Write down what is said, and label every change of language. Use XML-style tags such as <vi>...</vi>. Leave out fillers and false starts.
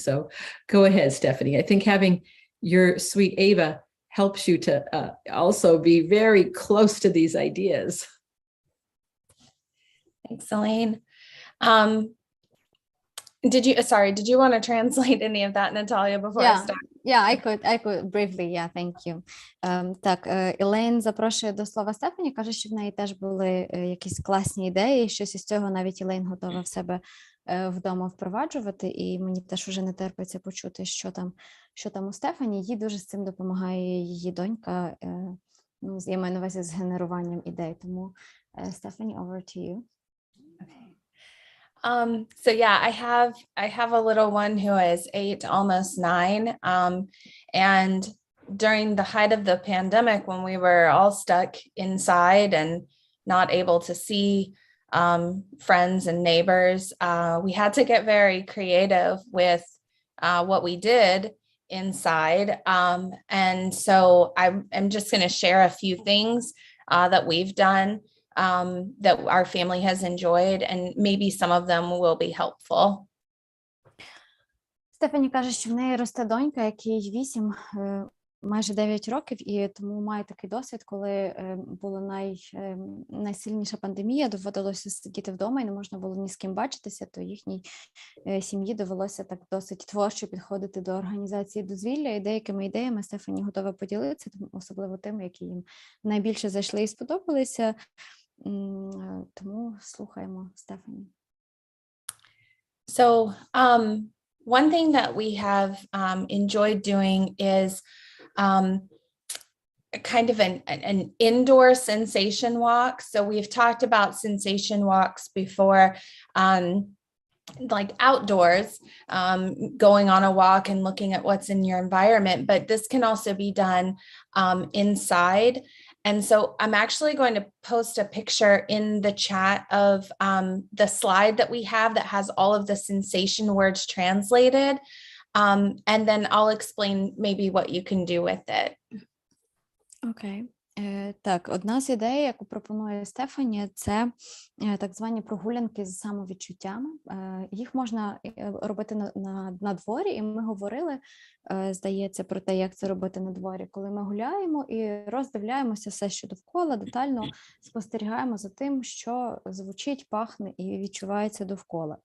<en>So go ahead, Stephanie. I think having your sweet Ava helps you to also be very close to these ideas. Thanks, Elaine. Did you want to translate any of that, Natalia, before I start? Yeah, I could briefly, yeah, thank you.</en> <uk>Так, Елейн запрошує до слова Стефані, каже, що в неї теж були якісь класні ідеї, щось із цього навіть Елейн готова в себе вдома впроваджувати, і мені теж уже не терпиться почути, що там у Стефані. Їй дуже з цим допомагає її донька, ну, я маю на увазі з генеруванням ідей, тому Stephanie,</uk> <en>over to you. So yeah, I have a little one who is 8, almost 9. And during the height of the pandemic, when we were all stuck inside and not able to see friends and neighbors, we had to get very creative with what we did inside. And so I'm just going to share a few things that we've done that our family has enjoyed, and maybe some of them will be helpful.</en> <uk>Стефані каже, що в неї росте донька, якій 8, майже 9 років, і тому має такий досвід, коли була найсильніша пандемія, доводилося сидіти вдома і не можна було ні з ким бачитися, то їхній сім'ї довелося так досить творчо підходити до організації дозвілля, і деякими ідеями Стефані готова поділитися, особливо тими, які їм найбільше зайшли і сподобалися. Тому слухаємо Стефані.</uk> <en>So one thing that we have enjoyed doing is kind of an indoor sensation walk. So we've talked about sensation walks before, like outdoors, going on a walk and looking at what's in your environment, but this can also be done inside. And so I'm actually going to post a picture in the chat of the slide that we have that has all of the sensation words translated. And then I'll explain maybe what you can do with it.</en> <uk>Окей. Так, одна з ідей, яку пропонує Стефані, це так звані прогулянки з самовідчуттями. Їх можна робити на дворі, і ми говорили, здається, про те, як це робити на дворі, коли ми гуляємо і роздивляємося все, що довкола, детально спостерігаємо за тим, що звучить, пахне і відчувається довкола.</uk>